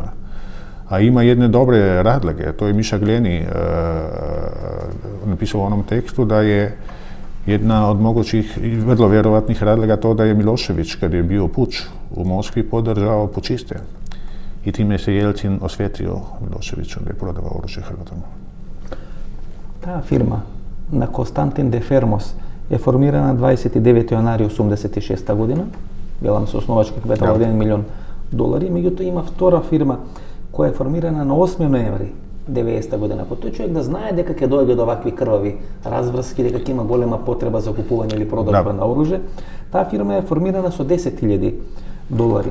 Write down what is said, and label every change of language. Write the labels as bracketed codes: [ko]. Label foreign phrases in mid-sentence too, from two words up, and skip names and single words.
[hr] A ima jedne dobre razloge, to je Miša Gleni napisao u onom tekstu da je jedna od mogućih i vrlo vjerovatnih razloga to da je Milošević, kad je bio puč u Moskvi, podržao pučiste. I time se Jelcin osvetio Miloševiću da je prodavao oružje Hrvatama. [mk] Таа фирма на Константин де Фермос е формирана 29 јанари 86 година, велам со основачки капитал од 1 милион долари, меѓутоа има втора фирма која е формирана на 8 ноември 90 година. Ако тој човек да знае дека ќе дојде до вакви крвави разврски, дека ќе има голема потреба за купување или продажба на оружје, таа фирма е формирана со 10.000 долари.